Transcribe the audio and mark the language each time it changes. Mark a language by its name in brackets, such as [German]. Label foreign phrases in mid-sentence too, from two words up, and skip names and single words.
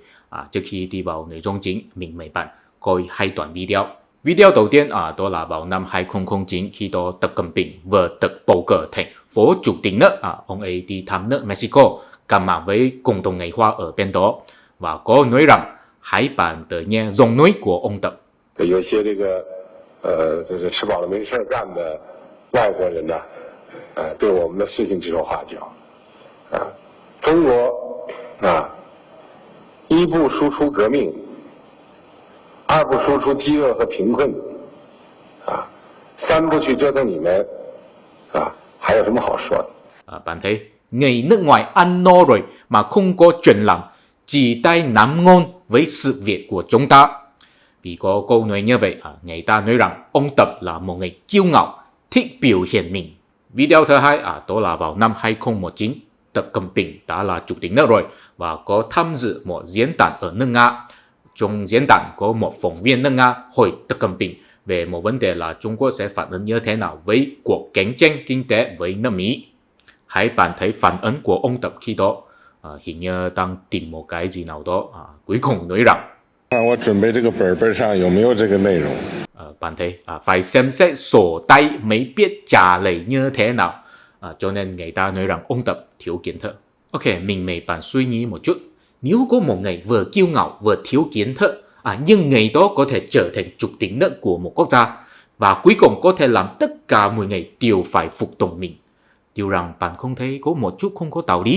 [Vietnamese] Trước khi đi vào nội dung chính, mình mời bạn coi hai đoạn video. Video đầu tiên đó là vào năm 2009 khi đó Tập Cận Bình vừa được bầu cử thành phó chủ tịch nước, ông ấy đi thăm nước Mexico, gặp mặt với cộng đồng người Hoa ở bên đó và có nói rằng hãy bạn tự nghe giọng nói của ông Tập. [Chinese] 有些就是吃饱了没事干的外国人呢，对我们的事情指手画脚，中国一不输出革命，二不输出饥饿和贫困，三不去折腾你们，还有什么好说的？ [Vietnamese] Bạn thấy người nước ngoài ăn no rồi mà không có chuyện làm, chỉ tay nắm ngon với sự việc của chúng ta. Vì có câu nói như vậy, người ta nói rằng ông Tập là một người kiêu ngạo, thích biểu hiện mình. Video thứ hai đó là vào năm 2019, Tập Cận Bình đã là chủ tịch nước rồi và có tham dự một diễn đàn ở nước Nga. Trong diễn đàn có một phóng viên nước Nga hỏi Tập Cận Bình về một vấn đề là Trung Quốc sẽ phản ứng như thế nào với cuộc cạnh tranh kinh tế với nước Mỹ. Hãy bạn thấy phản ứng của ông Tập khi đó, hình như đang tìm một cái gì nào đó, cuối cùng nói rằng [Chinese] 看我准备这个本上有没有这个内容。 [Vietnamese] bạn thấy phải xem xét sổ tay mới biết trả lời như thế nào. Cho nên người ta nói rằng ông Tập thiếu kiến thức. Ok, mình mời bạn suy nghĩ một chút. Nếu có một người vừa kiêu ngạo vừa thiếu kiến thức, nhưng người đó có thể trở thành chủ tịch nước của một quốc gia và cuối cùng có thể làm tất cả mọi người đều phải phục tùng mình, điều rằng bạn không thấy có một chút không có đạo lý.